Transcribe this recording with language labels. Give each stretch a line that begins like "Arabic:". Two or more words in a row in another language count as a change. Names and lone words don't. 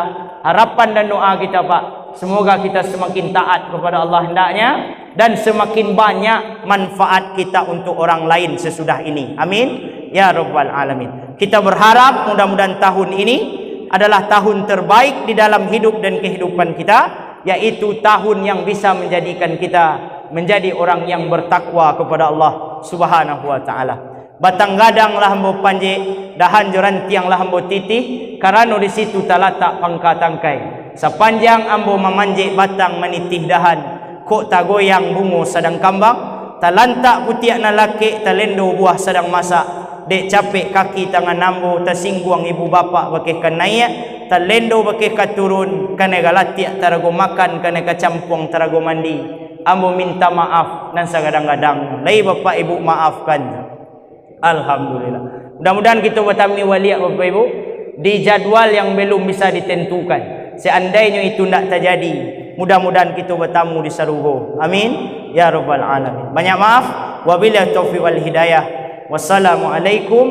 Indonesian: Harapan dan doa kita Pak, semoga kita semakin taat kepada Allah hendaknya dan semakin banyak manfaat kita untuk orang lain sesudah ini.
Arabic: آمين يا رب العالمين.
Indonesian: Kita berharap mudah-mudahan tahun ini adalah tahun terbaik di dalam hidup dan kehidupan kita, yaitu tahun yang bisa menjadikan kita menjadi orang yang bertakwa kepada Allah
Arabic: سبحانه وتعالى.
Minangkabau: Batang gadang lah hambo panje, dahan joran tiang lah hambo titih, karena di situ talatak pangkatangkai. Sepanjang ambo memanjik batang menitih dahan, kok tagoyang bungo sedang kambang, talantak putiak na laki, talendo buah sedang masak, dek capek kaki tangan ambo, tasingguang ibu bapak bakihkan naik, talendo bakihkan turun, kanega latiak tarago makan, kanega campung tarago mandi. Ambo minta maaf dan sagadang-gadang, lai bapak ibu maafkan.
Indonesian: Alhamdulillah. Mudah-mudahan kita bertami waliak Bapak Ibu di jadwal yang belum bisa ditentukan. Seandainya itu tidak terjadi, mudah-mudahan kita bertamu di Sarugo.
Arabic: آمين يا رب العالمين.
Indonesian: Banyak maaf.
Arabic: وبالله التوفيق والهداية.